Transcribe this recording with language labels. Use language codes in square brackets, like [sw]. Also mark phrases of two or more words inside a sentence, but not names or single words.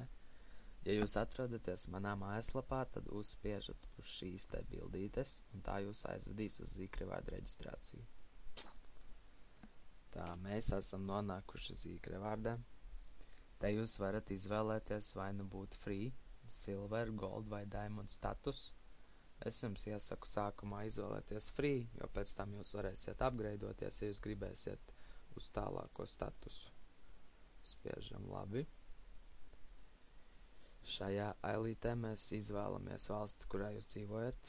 [lv] Ja jūs atrodaties manā mājaslapā, tad uzspiežat uz šīs te bildītes, un tā jūs aizvedīs uz Zīkrevārdu reģistrāciju. Tā, mēs esam nonākuši Zīkrevārdē. Te jūs varat izvēlēties vai nu būt [en] free, silver, gold [lv] vai [en] diamond status. [lv] Es jums iesaku sākumā izvēlēties free, jo pēc tam jūs varēsiet upgradeoties, ja jūs gribēsiet uz tālāko statusu. Spiežam labi. Šajā ailītē mēs izvēlamies valsti, kurā jūs dzīvojat.